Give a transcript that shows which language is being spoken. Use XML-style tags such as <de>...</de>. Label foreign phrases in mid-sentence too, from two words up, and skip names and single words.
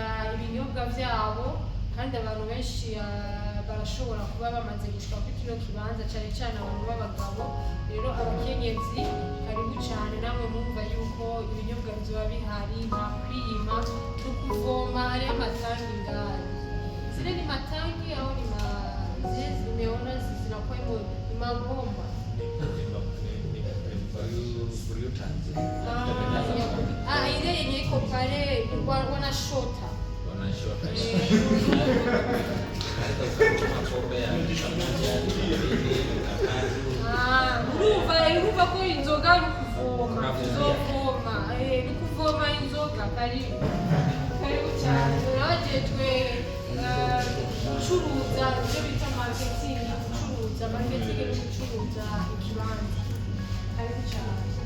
<rn>ibinyobwa vyabo kandi abantu benshi barashobora kuba bamaze gushika kuri kino kibanza cyane cyane abantu b'abagabo rero abakenyezi karibu cyane namwe mumva yuko ibinyobwa bizoba bihari nta kwiyima no kuvoma hari amatangi ngaha</rn> <sw>zile ni matangi au ni zile nimeona zinakuwa ni mabomba ile yenye iko pale wanashota</sw> <rn>urumva ko inzoga ari kuvoma inzoga karibu cyane urajejwe gucuruza ibyo bita marketing gucuruza ikibanza karibu cyane</rn>